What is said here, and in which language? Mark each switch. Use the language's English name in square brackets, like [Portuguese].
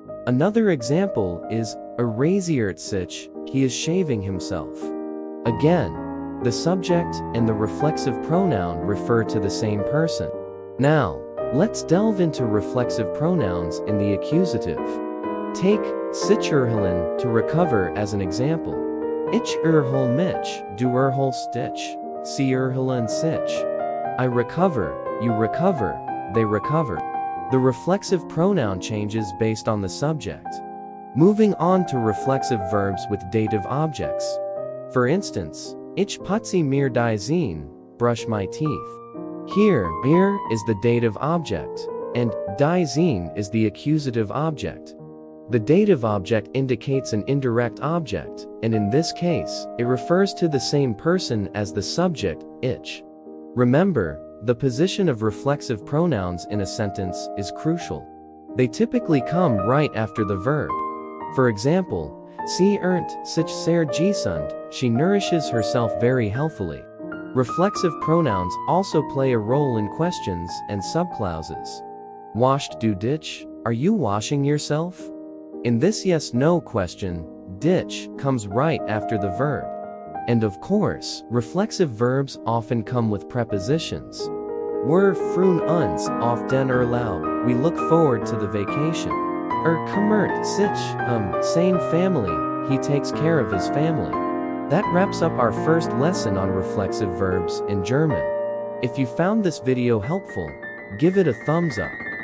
[English] Another example is rasiert sich, he is shaving himself. Again, the subject and the reflexive pronoun refer to the same person. Now, let's delve into reflexive pronouns in the accusative. Take sich erholen, to recover, as an example. [German] Ich erhole mich, du erholst dich. Sie erholen sich. [English] I recover, you recover, they recover. The reflexive pronoun changes based on the subject. Moving on to reflexive verbs with dative objects. For instance, ich putze mir die Zähne, brush my teeth. Here, mir is the dative object, and die Zähne is the accusative object. The dative object indicates an indirect object, and in this case, it refers to the same person as the subject, ich. Remember, the position of reflexive pronouns in a sentence is crucial. They typically come right after the verb. For example, sie ernährt sich sehr gesund, she nourishes herself very healthily. Reflexive pronouns also play a role in questions and subclauses. Wascht du dich? Are you washing yourself? In this yes-no question, dich comes right after the verb. And of course, reflexive verbs often come with prepositions. [German] Wir freuen uns auf den Urlaub, we look forward to the vacation. [English] Kümmert sich seine family, he takes care of his family. That wraps up our first lesson on reflexive verbs in German. If you found this video helpful, give it a thumbs up.